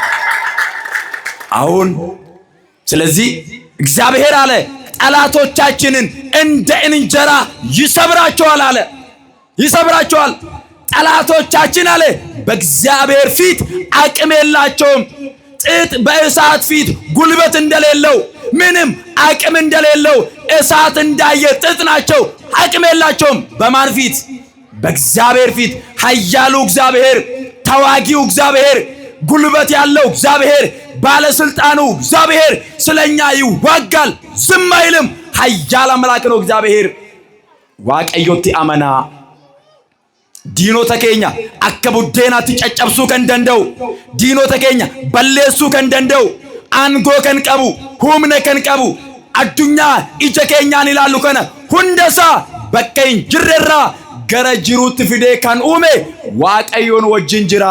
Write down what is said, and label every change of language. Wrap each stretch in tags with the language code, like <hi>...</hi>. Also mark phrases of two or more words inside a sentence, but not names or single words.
<am>አሁን ስለዚህ እግዚአብሔር አለ ጠላቶቻችንን እንደ እንጀራ ይሰብራቸዋል አለ። ይሰብራቸዋል። ጠላቶቻችን አለ በእግዚአብሔር ፊት አቅም የላቸውም። ጥጥ በእሳት ፊት ጉልበት እንደሌለው፣ ምንም አቅም እንደሌለው እሳት እንዳየ ጥጥ ናቸው። አቅም የላቸውም። በማን ፊት? በእግዚአብሔር ፊት። ኃያሉ እግዚአብሔር፣ ተዋጊው እግዚአብሔር፣ ጉልበት ያለው እግዚአብሔር ባለስልጣኑ እግዚአብሔር ስለኛ ይዋጋል፣ ዝም አይልም። ኃያል አምላክ ነው እግዚአብሔር።</am> <om>waaqayyotti amanaa diinota keenya akka buddeenaatti caccabsuu kan danda'u, diinota keenya balleessuu kan danda'u, aangoo kan qabu, humna kan qabu, addunyaa ija keenyaan ilaallu kana hundasaa bakka hin jirrerraa gara jiruutti fidee kan uume waaqayyoon wajjin jira.</om>